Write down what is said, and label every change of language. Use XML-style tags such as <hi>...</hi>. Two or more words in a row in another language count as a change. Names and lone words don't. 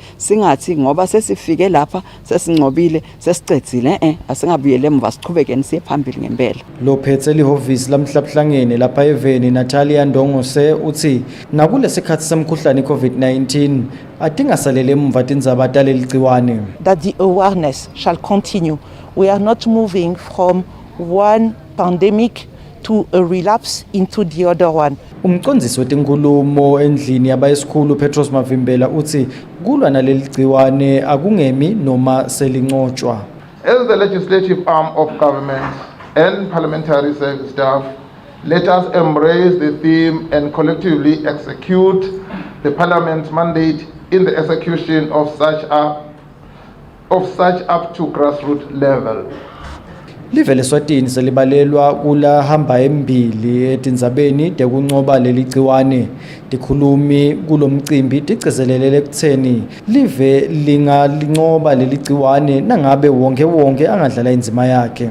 <ss>Singathi ngoba sesifike lapha sesingcobile sesicedzile asingabuyele emva sichubekeni siye phambili ngempela. Lophethe lihhovisi lamhlabuhlangene lapha eVeni Natalia Ndongose uthi nakulesikhathi semkhuhlane iCovid-19 atingasalele emva tindzaba taleli gciwane.</ss> <en>That the awareness shall continue. We are not moving from one pandemic to a relapse into the other one.</en> <ss>Umcondzisi wetenkulumo endlini yabayesikhulu Petros Mavimbela uthi kulwa naleli gciwane akungemi noma selinqotshwa.</ss> <en>As the legislative arm of government and parliamentary service staff, let us embrace the theme and collectively execute the parliament's mandate in the execution of such up to grassroots level.</en> <ss>Live leSwatini selibalelwa kula hamba embili etindzabeni tekuncoba leli gciwane. Tikhulumi kulomcimbi tigcizelelele ekutheni live lingalincoba leli gciwane nangabe wonke angadlala inzima yakhe.</ss>